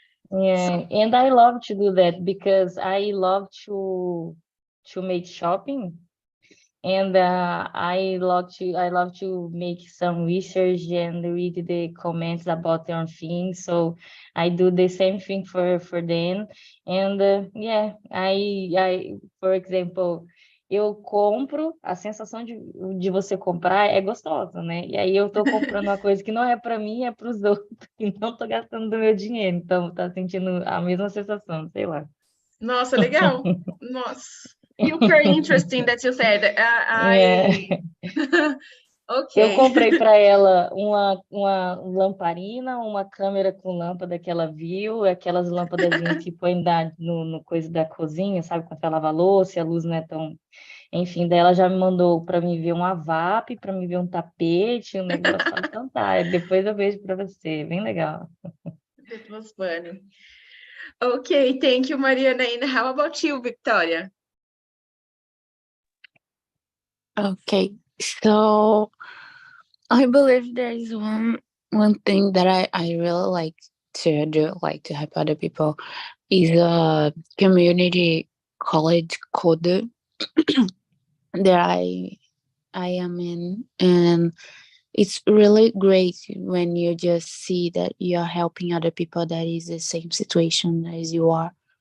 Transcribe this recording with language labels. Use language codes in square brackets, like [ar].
[en] Yeah, and I love to do that because I love to make shopping. And I love to make some research and read the comments about their things. So I do the same thing for them. And yeah, I for example, [pt] eu compro, a sensação de você comprar é gostosa, né? E aí eu tô comprando uma coisa que não é para mim, é para os outros, e não tô gastando do meu dinheiro. Então tá sentindo a mesma sensação, sei lá. Nossa, legal. Nossa. [en] Super interesting that you said. [pt] É. [en] Okay. [pt] Eu comprei para ela uma lamparina, uma câmera com lâmpada que ela viu, aquelas lâmpadazinhas que põe no coisa da cozinha, sabe, quando você lava a louça, a luz não é tão... Enfim, daí ela já me mandou para me ver uma VAP, para me ver um tapete, um negócio. Então tá, depois eu vejo para você, bem legal. [en] That was funny. Okay, thank you, Mariana. And how about you, Victoria? Okay, so I believe there is one thing that I really like to do, like to help other people, is a community college code that I am in, and it's really great when you just see that you're helping other people that is the same situation as you are.